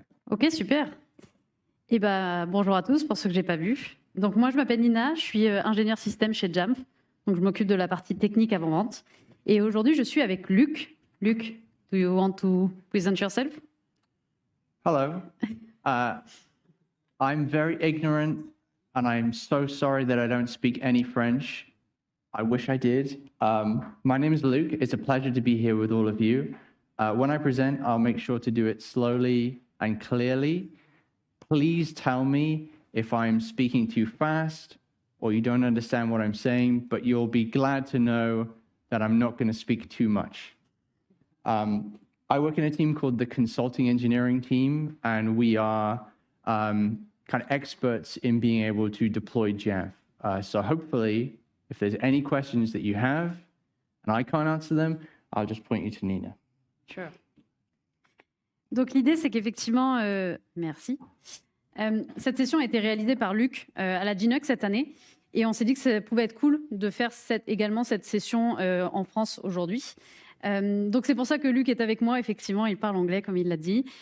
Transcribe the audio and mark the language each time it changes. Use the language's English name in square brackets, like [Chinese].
[French] Ok, super. Et bonjour à tous pour ceux que j'ai pas vus. Donc moi, je m'appelle Nina, je suis ingénieure système chez Jamf. Donc je m'occupe de la partie technique avant-vente. Et aujourd'hui, je suis avec Luc. [English] Luc, do you want to present yourself? Hello. I'm very ignorant, and I'm so sorry that I don't speak any French. I wish I did. My name is Luke. It's a pleasure to be here with all of you. When I present, I'll make sure to do it slowly and clearly. Please tell me if I'm speaking too fast or you don't understand what I'm saying, but you'll be glad to know that I'm not going to speak too much. I work in a team called the Consulting Engineering Team, and we are kind of experts in being able to deploy Jamf. So hopefully, if there's any questions that you have, and I can't answer them, I'll just point you to Nina. Sure. [French] Donc l'idée, c'est qu'effectivement, merci. Cette session a été réalisée par Luc à la GNUC cette année, et on s'est dit que ça pouvait être cool de faire également cette session en France aujourd'hui. Donc c'est pour ça que Luc est avec moi. Effectivement, il parle anglais comme il l'a dit.